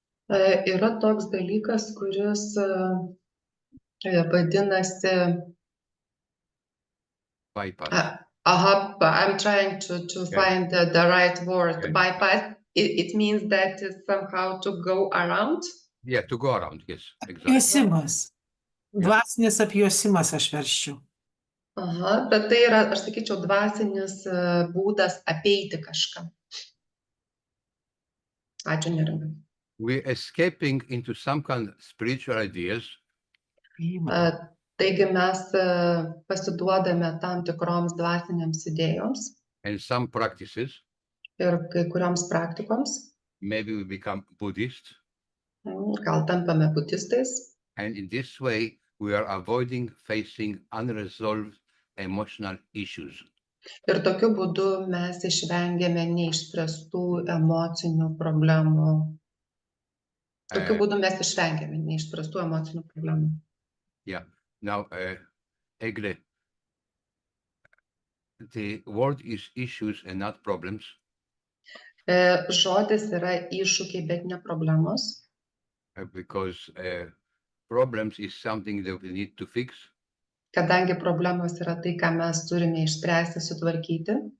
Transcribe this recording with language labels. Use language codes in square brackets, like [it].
[lt] Yra toks dalykas, kuris vadinasi, [en] Bypass. I'm trying to find the right word. Okay. Bypass, it means that somehow to go around. Yeah, to go around, yes, exactly. [lt] Apjuosimas. Dvasinis apjuosimas aš verščiau. Aha, bet tai yra, aš sakyčiau, dvasinis būdas apeiti kažką. Ačiū, Neringa. [en] We're escaping into some kind of spiritual ideas [lt] Taigi mes pasiduodame tam tikroms dvasinėms idėjoms [en] and some practices. [lt] ir kai kurioms praktikoms. [en] Maybe we become Buddhist, [lt] Gal tampame budistais. [en] and in this way we are avoiding facing unresolved emotional issues. [lt] Ir tokiu būdu mes išvengiame neišspręstų emocinių problemų. Tokiu būdu mes išvengiame neišspręstų emocinių problemų. [en] Yeah. Now, Egle, the word is issues and not problems. [lt] Žodis yra iššūkiai, bet ne problemos. [en] Because problems is something that we need to fix, [lt] Kadangi problemos yra tai, ką mes turime išspręsti, sutvarkyti.